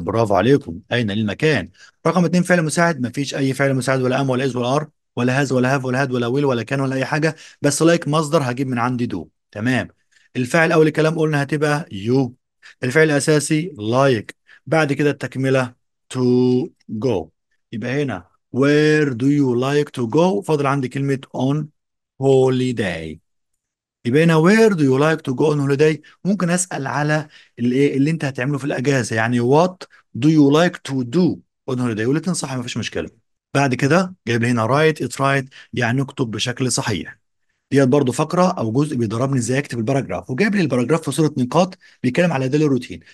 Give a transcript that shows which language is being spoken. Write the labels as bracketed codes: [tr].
[ar] برافو عليكم، اين المكان. رقم اتنين، فعل مساعد. مفيش اي فعل مساعد، ولا ام ولا از ولا ار ولا هاز ولا هاف ولا هاد ولا ويل ولا كان ولا اي حاجه. بس لايك مصدر هجيب من عندي دو. تمام. الفاعل اول الكلام قلنا هتبقى يو. الفعل الاساسي لايك. بعد كده التكمله to go. يبقى هنا [en] where do you like to go؟ [ar] فاضل عندي كلمة on holiday. يبقى هنا [en] where do you like to go on holiday؟ [ar] ممكن أسأل على الايه اللي انت هتعمله في الأجازة، يعني [en] what do you like to do on holiday؟ [ar] والاتنين صح مفيش مشكلة. بعد كده جايب لي هنا [en] write it right، [ar] يعني اكتب بشكل صحيح. ديت برضو فقره او جزء بيدربني ازاي اكتب الباراجراف، وجايب لي الباراجراف في صوره نقاط بيتكلم على ديلي روتين.